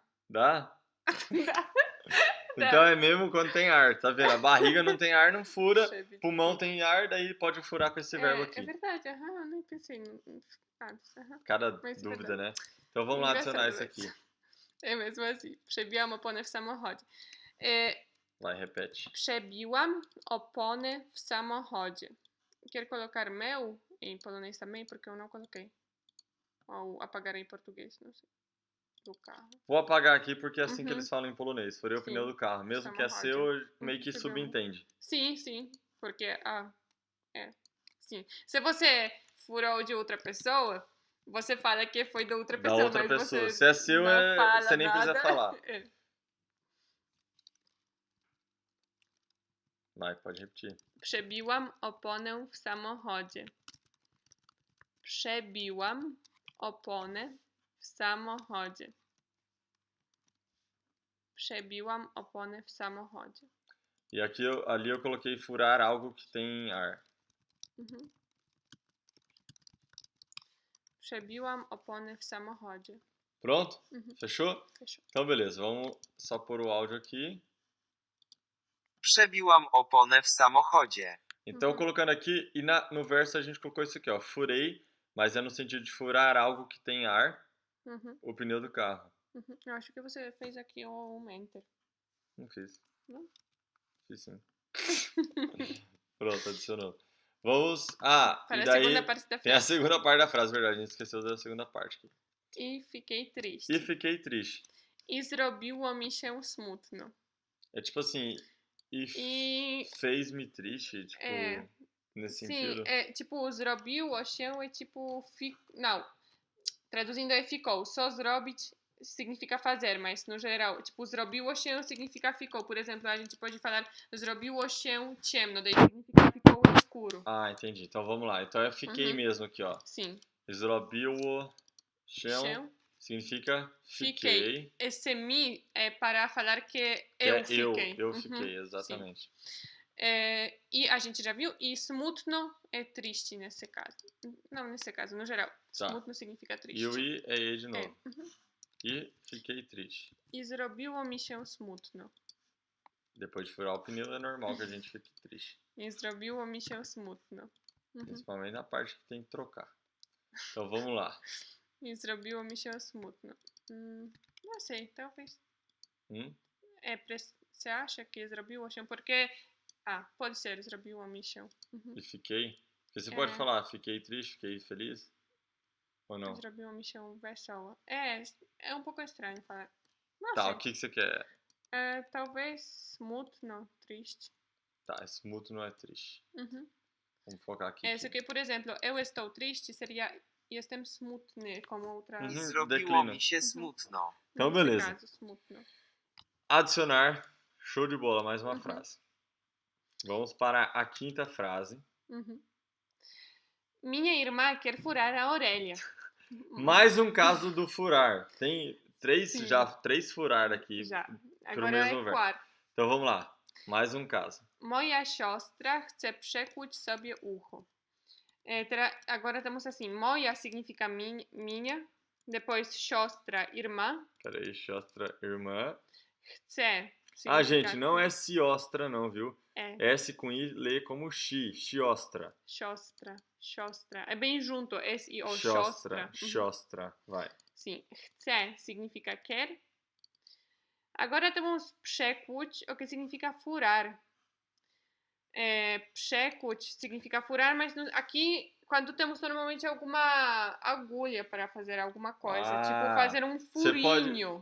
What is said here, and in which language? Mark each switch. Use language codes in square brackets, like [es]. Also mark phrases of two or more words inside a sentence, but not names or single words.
[pt] Dá? Dá. Então é mesmo quando tem ar, tá vendo? A barriga não tem ar, não fura. Przebić. Pulmão tem ar, daí pode furar com esse verbo aqui. É verdade, eu nem pensei antes. Cada Mas dúvida, verdade. né? Então vamos lá adicionar Engraçado isso aqui. É mesmo assim. [pl] Przebiłam oponę w samochodzie. [pt] Vai, repete. [pl] Przebiłam oponę w samochodzie. [pt] Quer colocar meu em polonês também? Porque eu não coloquei. Ou apagar em português, não sei. Do carro. Vou apagar aqui porque é assim que Uhum. eles falam em polonês. Furei o Sim. pneu do carro. Mesmo que é Samochodzie. seu, meio que Przebiłam. subentende. Sim. Porque, sim. Se você furou de outra pessoa, você fala que foi da outra Da pessoa. outra mas pessoa. Você Se é seu, não fala você nem precisa nada. falar. É. Vai, pode repetir. [pl] Przebiłam oponę w samochodzie. Przebiłam oponę w samochodzie. Przebiłam oponę w samochodzie. [pt] E aqui ali eu coloquei furar algo que tem ar. Mhm. [pl] Przebiłam oponę w samochodzie. [pt] Pronto? Mhm. Fechou? Fechou. Então beleza, vamos só pôr o áudio aqui. [pl] Przebiłam oponę w samochodzie. [pt] Então colocando aqui, e no verso a gente colocou isso aqui, ó. Furei, mas é no sentido de furar algo que tem ar, Uhum. o pneu do carro. Uhum. Eu acho que você fez aqui um enter. Não fiz. Não? Fiz sim. Pronto, adicionou. Vamos. Ah, Para e a daí segunda parte da tem a frase. segunda parte da frase, verdade. A gente esqueceu da segunda parte aqui. I fiquei triste. E fiquei triste. [pl] I zrobiło mi się smutno. [pt] É tipo assim. E fez-me triste, tipo. Nesse sentido. Sim, tipo, [pl] zrobiło się [pt] é tipo. Não. Traduzindo é ficou. Só zrobić significa fazer, mas no geral, tipo, [pl] zrobiło się [pt] significa ficou. Por exemplo, a gente pode falar [pl] zrobiło się ciemno, [pt] daí significa ficou escuro. Ah, entendi. Então vamos lá. Então é fiquei mesmo aqui, ó. Sim. [pl] Zrobiło się [pt] significa fiquei. Esse mi é para falar que eu fiquei. Eu fiquei, exatamente. E a gente já viu, e smutno é triste nesse caso. Não nesse caso, no geral. Tá. Smutno significa triste. E o I é E de novo. Uhum. E fiquei triste. [pl] I zrobiło mi się smutno. [pt] Depois de furar o pneu, é normal que a gente fique triste. [pl] I zrobiło mi się smutno. Uhum. [pt] Principalmente na parte que tem que trocar. Então vamos lá. [pl] I zrobiło mi się smutno. [pt] Não sei, talvez. Você acha que [pl] zrobiło się? [pt] Porque... pode ser, [pl] zrobiło mi się. Uhum. [pt] E fiquei? Porque você pode falar, fiquei triste, fiquei feliz? Ou não? [pl] Zrobiło mi się wesoło. [pt] É um pouco estranho falar. Não Tá, sei. o que você quer? Talvez smutno, triste. Tá, smutno é triste. Uhum. Vamos focar aqui. Isso aqui, por exemplo, eu estou triste seria [pl] jestem smutny, [pt] como outra... I Mhm. zrobiło Declina. [pl] mi się smutno. [pt] Então, nesse beleza. caso, smutno. Adicionar. Show de bola, mais uma Uhum. frase. Vamos para a quinta frase. Uhum. Minha irmã quer furar a orelha. Mais um caso do furar. Tem três, Sim. já três furar aqui. Já. Pelo Agora mesmo é verbo. quarto. Então vamos lá. Mais um caso. [pl] Moja siostra chce przekuć sobie ucho. [pt] Agora temos assim, moja significa minha, depois siostra, irmã, Peraí, siostra, irmã. chce Ah, significa gente, não é siostra não, viu? É, S com I lê como chi, siostra. siostra. É bem junto, S-I-O, Siostra, siostra. siostra, vai. Sim, chce significa quer. Agora temos przekuć, o que significa furar. Przekuć significa furar, mas aqui, quando temos normalmente alguma agulha para fazer alguma coisa, tipo fazer um furinho.